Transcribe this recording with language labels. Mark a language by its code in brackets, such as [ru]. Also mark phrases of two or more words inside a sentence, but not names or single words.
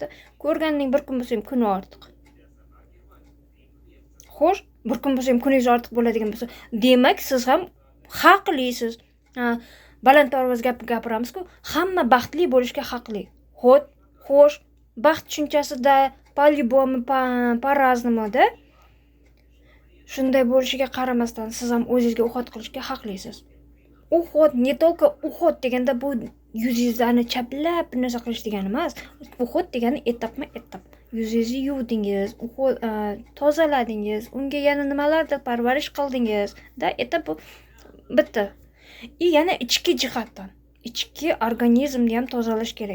[uz] Ko'rganning bir kun bo'lsa ham kuni ortiq. Xo'sh, bir kun bo'lsa ham kuningiz ortiq bo'ladigan bo'lsa, demak siz ham haqlisiz. Balandparvoz gap gapiramiz-ku, hamma baxtli bo'lishga haqli. Xo'sh, baxt tushunchasida по-любому, по-разному-da. Shunday bo'lishiga qaramasdan siz ham o'zingizga uxot qilishga haqlisiz. Uxot, [ru] не только [uz] uxot deganda bu yuzingizni chaplab bir narsa qilish degani emas. Uxot degani etapma-etap. Yuzingizni yuvdingiz, tozaladingiz, unga yana nimalardir parvarish qildingiz. Etap bu bitta. Yana ichki jihatdan, ichki organizmni ham tozalash kerak.